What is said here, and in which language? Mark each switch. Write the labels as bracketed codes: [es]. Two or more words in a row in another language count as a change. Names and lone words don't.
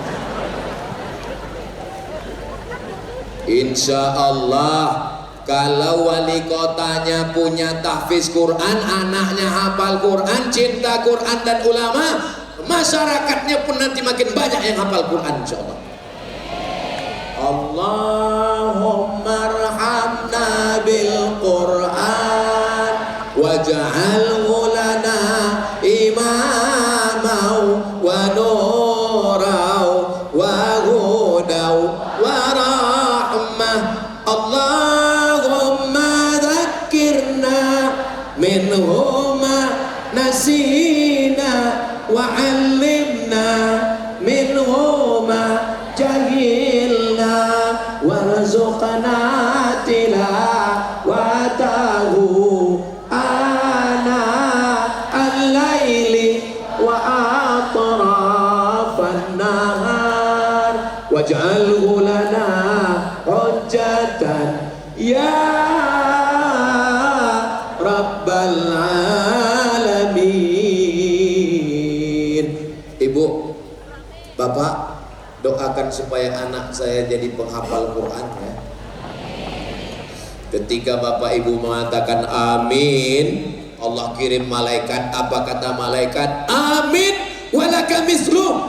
[ar] Insya Allah, [id] kalau wali kotanya punya tahfiz Quran, anaknya hafal Quran, cinta Quran dan ulama, masyarakatnya pun nanti makin banyak yang hafal Quran, [ar] insya Allah. اللهم ارحمنا بالقرآن واجعله لنا إماما ونورا وهدى ورحمة. اللهم ذكرنا منه ما نسينا وعلمنا منه ما جهلنا وارزقنا تلاوته آناء الليل وأطراف النهار واجعله لنا حجة يا رب العالمين. [id] Ibu, Bapak, doakan supaya anak saya jadi penghafal Quran ya. Ketika Bapak Ibu mengatakan amin, Allah kirim malaikat. Apa kata malaikat? [ar] Amin walaka mislu.